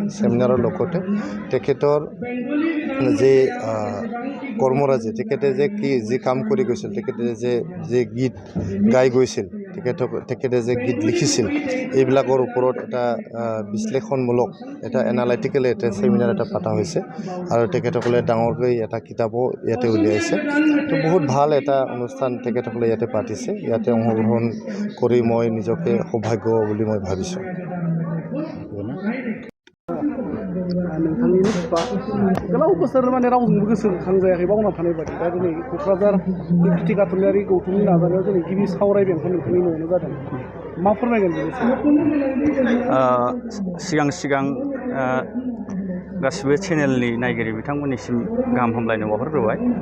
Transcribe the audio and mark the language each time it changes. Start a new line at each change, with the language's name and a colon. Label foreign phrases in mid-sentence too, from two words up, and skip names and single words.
Assamese: চেমিনাৰৰ লগতে তেখেতৰ যে কৰ্মৰাজি, তেখেতে যে যি কাম কৰি গৈছিল, তেখেতে যে গীত গাই গৈছিল, তেখেতে যে গীত লিখিছিল, এইবিলাকৰ ওপৰত এটা বিশ্লেষণমূলক এটা এনালাইটিকেল এটা চেমিনাৰ এটা পতা হৈছে, আৰু তেখেতসকলে ডাঙৰকৈ এটা কিতাপো ইয়াতে উলিয়াইছে। তো বহুত ভাল এটা অনুষ্ঠান তেখেতসকলে ইয়াতে পাতিছে। ইয়াতে অংশগ্ৰহণ কৰি মই নিজকে সৌভাগ্য বুলি মই ভাবিছোঁ।
Bodo: नोंथांनि बिफा गोलाव बोसोर माने रावजोंबो गोसोखांजायाखै बावना थानाय बायदि दा दिनै क'क्राझार फिटिका थुनलाइयारि गौथुमनि नाजानायाव दिनै गिबि सावरायमेलखौ नोंथांनि न'आवनो जादों। मा फोरमायगोन बेनि सिगां गासिबो चेनेलनि नायगिरि बिथांमोननिसिम गाहाम हामलायनाय बावहरग्रोबाय।